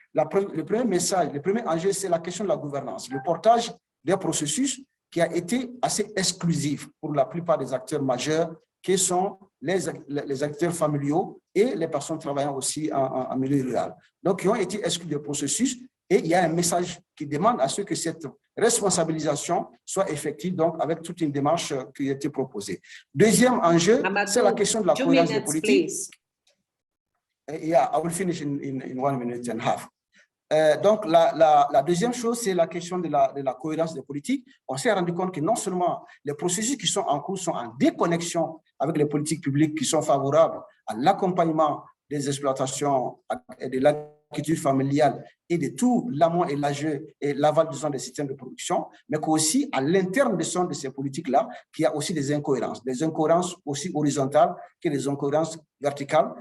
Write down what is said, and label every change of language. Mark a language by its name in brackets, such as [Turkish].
[French] Le premier message, le premier enjeu, c'est la question de la gouvernance, le portage des processus qui a été assez exclusif pour la plupart des acteurs majeurs, qui sont les acteurs familiaux et les personnes travaillant aussi en milieu rural. Donc, qui ont été exclus des processus, et il y a un message qui demande à ce que cette responsabilisation soit effective, donc avec toute une démarche qui a été proposée. Deuxième enjeu, c'est la question de la cohérence des politiques. [English] Yeah, I will finish in 1 minute and a half. [French] Donc, la deuxième chose, c'est la question de la cohérence des politiques. On s'est rendu compte que non seulement les processus qui sont en cours sont en déconnexion avec les politiques publiques qui sont favorables à l'accompagnement des exploitations et de l'agriculture familiale et de tout l'amont et l'aval des systèmes de production, mais qu'aussi à l'interne de ces politiques-là, qu'il y a aussi des incohérences aussi horizontales que des incohérences verticales.